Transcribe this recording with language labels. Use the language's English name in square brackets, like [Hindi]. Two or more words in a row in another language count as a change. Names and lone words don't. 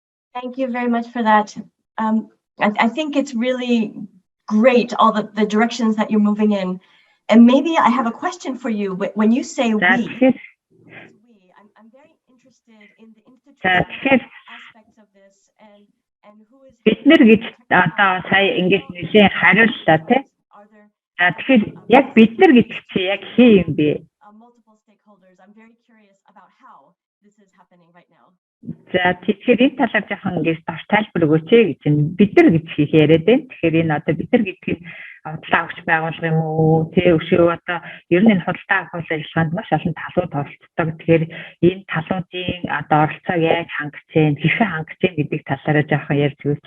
[English] Thank you very much for that. I think it's really great, all the directions that you're moving in. And maybe I have a question for you. When you say we, I'm very interested in the institutional aspects of this and who is [Mongolian] бид нар гэж одоо сая ингэж нэлээд хариуллаа тий. Тэгэхээр яг бид нар гэдэг чи яг хин юм бэ? [English] Multiple stakeholders. I'm very curious about how this is happening right now. [Mongolian] За тэгэхээр энэ талаар жоохон ингэж дор тайлбар өгөөч гэж бид нар гэж хийх яриад байна. Тэгэхээр энэ одоо бид нар гэдэг нь худалдаа авах байгууллага юм уу? Тэ өшөө одоо ер нь энэ худалдаа авах ажиллагаанд маш олон талууд оролцдог. Тэгэхээр энэ талуудын одоо оролцоог яг хангацэн, хэрхэн хангацэн гэдэг талаараа жоохон ярьж өгөөч.